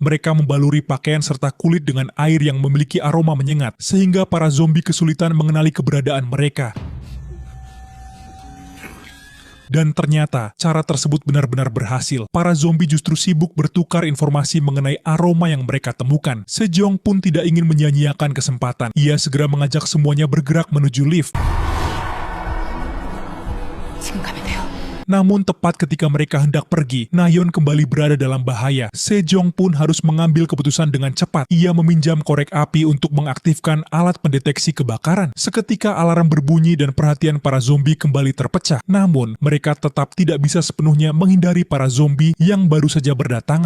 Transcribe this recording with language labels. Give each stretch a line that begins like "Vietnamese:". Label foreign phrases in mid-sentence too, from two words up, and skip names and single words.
Indonesian: Mereka membaluri pakaian serta kulit dengan air yang memiliki aroma menyengat, sehingga para zombie kesulitan mengenali keberadaan mereka. Dan ternyata, cara tersebut benar-benar berhasil. Para zombie justru sibuk bertukar informasi mengenai aroma yang mereka temukan. Sejong pun tidak ingin menyia-nyiakan kesempatan. Ia segera mengajak semuanya bergerak menuju lift.
Korean: 지금 가면 돼요.
Indonesian: Namun tepat ketika mereka hendak pergi, Nayeon kembali berada dalam bahaya. Sejong pun harus mengambil keputusan dengan cepat. Ia meminjam korek api untuk mengaktifkan alat pendeteksi kebakaran. Seketika alarm berbunyi dan perhatian para zombie kembali terpecah. Namun, mereka tetap tidak bisa sepenuhnya menghindari para zombie yang baru saja berdatangan.